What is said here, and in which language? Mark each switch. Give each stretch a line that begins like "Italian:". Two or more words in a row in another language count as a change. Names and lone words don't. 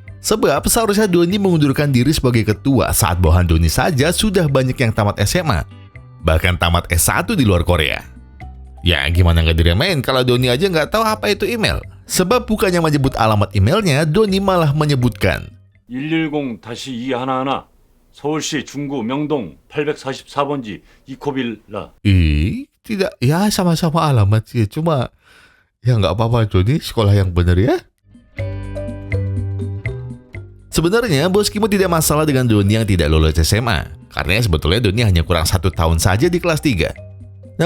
Indonesian: Sebab seharusnya Doni mengundurkan diri sebagai ketua saat bawahan Doni saja sudah banyak yang tamat SMA. Bahkan tamat S1 di luar Korea. Ya gimana nggak diremain kalau Doni aja nggak tahu apa itu email. Sebab bukannya menyebut alamat emailnya, Doni malah menyebutkan
Korean: 110-211 서울시 중구 명동 844번지 이코빌라.
Indonesian: Tidak, ya sama-sama alamat sih. Cuma ya nggak apa-apa Doni, sekolah yang bener ya. Sebenarnya bos Kimo tidak masalah dengan Doni yang tidak lulus SMA. Karena sebetulnya Doni hanya kurang 1 tahun saja di kelas 3.